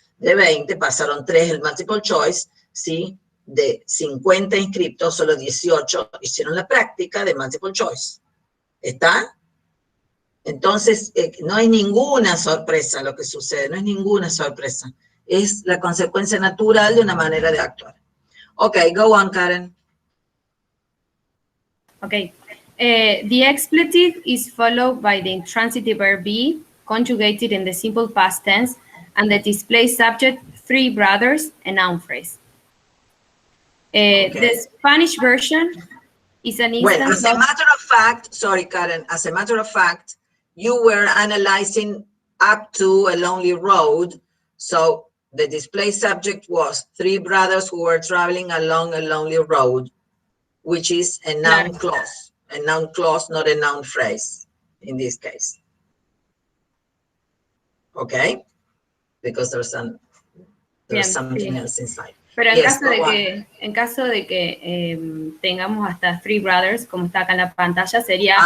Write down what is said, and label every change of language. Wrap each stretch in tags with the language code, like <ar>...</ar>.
<es>De 20 pasaron 3 el multiple choice, ¿sí? De 50 inscriptos, solo 18 hicieron la práctica de multiple choice. ¿Está? Entonces, no hay ninguna sorpresa lo que sucede, no es ninguna sorpresa. Es la consecuencia natural de una manera de actuar.</es> <en>Ok, go on, Karen. Okay. The expletive is followed by the intransitive verb be, conjugated in the simple past tense, and the display subject, 3 brothers, a noun phrase. The Spanish version is an instance Well, as a matter of fact, sorry, Karen, as a matter of fact, you were analyzing up to a lonely road, so the display subject was 3 brothers who were traveling along a lonely road, which is a noun clause. A noun clause, not a noun phrase, in this case. Okay? Because there's something else inside.</en> <es>Pero en caso de que tengamos hasta 3 brothers, como está acá en la pantalla, sería...</es>